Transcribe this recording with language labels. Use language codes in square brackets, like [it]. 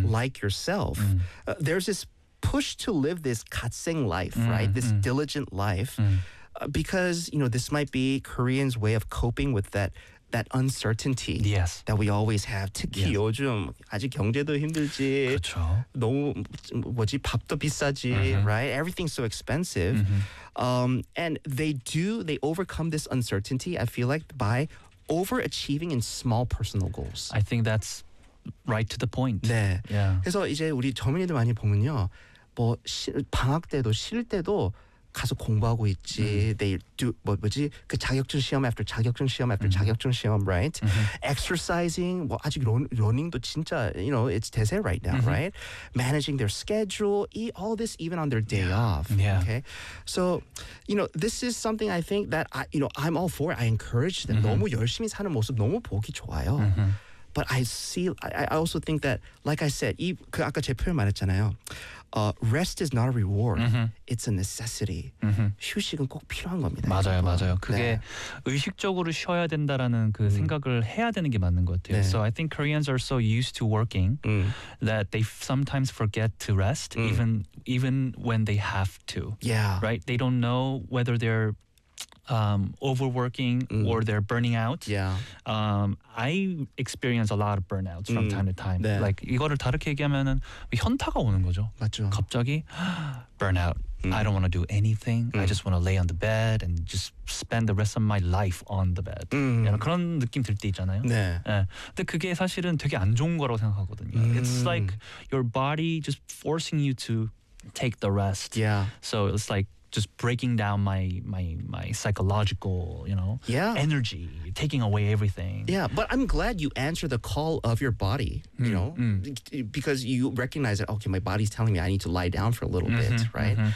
[en] like yourself, there's this push to live this katsing life, right? This diligent life, because, you know, this might be Koreans' way of coping with that uncertainty that we always have. [ko] 특히 요즘 아직 경제도 힘들지. 그렇죠. 너무 뭐지 밥도 비싸지, [en] right? Everything's so expensive. And they overcome this uncertainty, I feel like, by overachieving in small personal goals. I think that's right to the point. [ko] 네. [en] Yeah. [ko] 그래서 이제 우리 젊은이들 많이 보면요. 뭐 방학 때도 쉴 때도 가서 공부하고 있지. [en] They do [ko] 뭐지? 그 자격증 시험 after 자격증 시험 after 자격증 시험, right? [en] Exercising. [ko] 뭐 아직 러닝도 진짜, [en] you know, it's 대세 right now, right? Managing their schedule, all this even on their day off. Yeah. Okay. So, you know, this is something I think that I'm all for. I encourage them. [ko] 너무 열심히 사는 모습 너무 보기 좋아요. [en] But I also think that, like I said, [ko] 그 아까 제 표현 말했잖아요. [en] Rest is not a reward. It's a necessity. [ko] 휴식은 꼭 필요한 겁니다. 맞아요, 여러분. 맞아요. 그게 의식적으로 쉬어야 된다라는 그 생각을 해야 되는 게 맞는 것 같아요. 네. [en] So I think Koreans are so used to working that they sometimes forget to rest, even when they have to. Yeah. Right? They don't know whether they're overworking or they're burning out. I experience a lot of burnouts from time to time. [ko] 네. Like 이거를 다르게 얘기하면은 현타가 오는 거죠. 맞죠. 갑자기 [en] burnout. I don't want to do anything. I just want to lay on the bed and just spend the rest of my life on the bed. [ko] 그런 느낌 들 때 있잖아요. 네. 근데 그게 사실은 되게 안 좋은 거라고 생각하거든요. [en] It's like your body just forcing you to take the rest. Yeah. So it's like just breaking down my psychological, you know, energy, taking away everything. Yeah, but I'm glad you answer the call of your body, you know, because you recognize that, okay, my body's telling me I need to lie down for a little bit, right?